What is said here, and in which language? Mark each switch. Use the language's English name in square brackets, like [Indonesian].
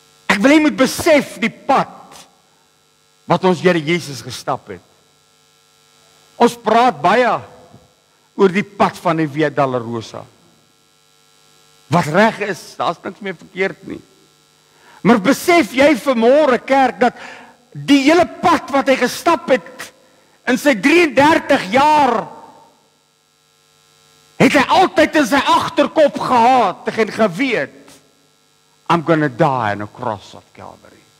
[Afrikaans] Ek wil jy moet besef die pad wat ons Here Jesus gestap het. Ons praat baie oor die pad van die Via Dolorosa. Wat reg is, daar's niks meer verkeerd nie. Maar besef jy vanmôre kerk dat die hele pad wat hy gestap het in sy 33 jaar het hy altyd in sy agterkop gehad en geweet, [English] I'm going to die on a cross of Calvary.